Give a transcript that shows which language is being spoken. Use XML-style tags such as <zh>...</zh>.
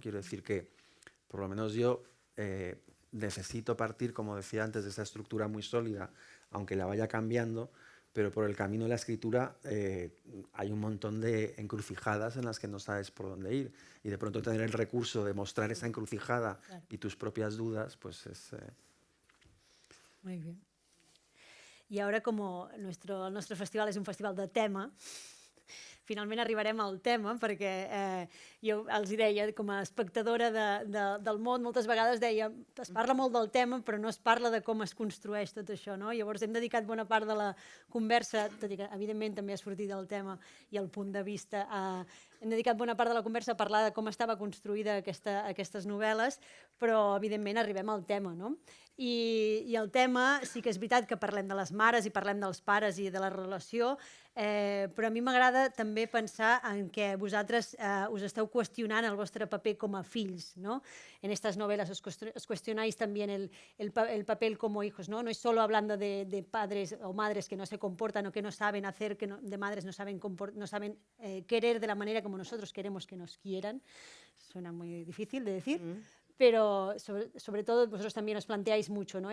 <es>Quiero decir que, por lo menos yo, necesito partir, como decía antes, de esa estructura muy sólida, aunque la vaya cambiando, pero por el camino de la escritura hay un montón de encrucijadas en las que no sabes por dónde ir. Y de pronto tener el recurso de mostrar esa encrucijada y tus propias dudas, pues es... Muy bien. Y ahora, como nuestro festival es un festival de tema,</es> <ca>finalment arribarem al tema, perquè jo els deia, com a espectadora del món, moltes vegades deia, es parla molt del tema, però no es parla de com es construeix tot això, no? Llavors hem dedicat bona part de la conversa, tot i que evidentment també ha sortit del tema i el punt de vista, hem dedicat bona part de la conversa a parlar de com estava construïda aquestes novel·les, però evidentment arribem al tema, no? I el tema, sí que és veritat que parlem de les mares i parlem dels pares i de la relació, però a mi m'agrada també també pensar en que vosaltres us esteu qüestionant el vostre paper com a fills, ¿no?</ca> <es>En estas novelas os cuestionáis también el papel como hijos, ¿no? No es solo hablando de padres o madres que no se comportan o que no saben hacer, de madres no saben querer de la manera como nosotros queremos que nos quieran. Suena muy difícil de decir. Pero sobre todo vosotros también os planteáis mucho, ¿no?</es>